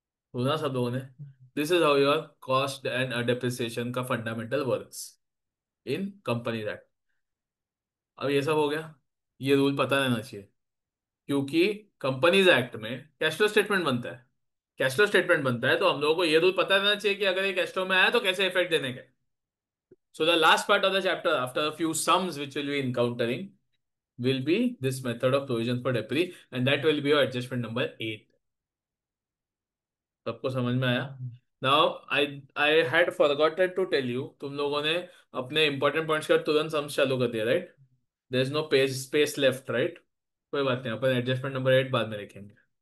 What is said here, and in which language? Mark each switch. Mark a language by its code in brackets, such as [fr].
[hi] सुना सब लोगों ने? [en] This is how your cost and depreciation का fundamental works in company act. [hi] अब ये सब हो गया, ये रूल पता रहना चाहिए, क्योंकि कंपनीज एक्ट में कैश फ्लो स्टेटमेंट बनता है। कैश फ्लो स्टेटमेंट बनता है तो हम लोगों को ये रूल पता रहना चाहिए कि अगर ये कैश फ्लो में आया तो कैसे इफेक्ट देने का। [en] So the last part of the chapter after a few sums which will be encountering will be this method of provision for debris, and that will be your adjustment number 8। [hi] सबको समझ में आया? [en] now I I had forgotten to tell you, [hi] तुम लोगों ने अपने important points का तुरंत सम्स चालू कर दिया, right? [en] There is no page space left, right? [hi] कोई बात नहीं, अपन एडजस्टमेंट नंबर 8 बाद में लिखेंगे।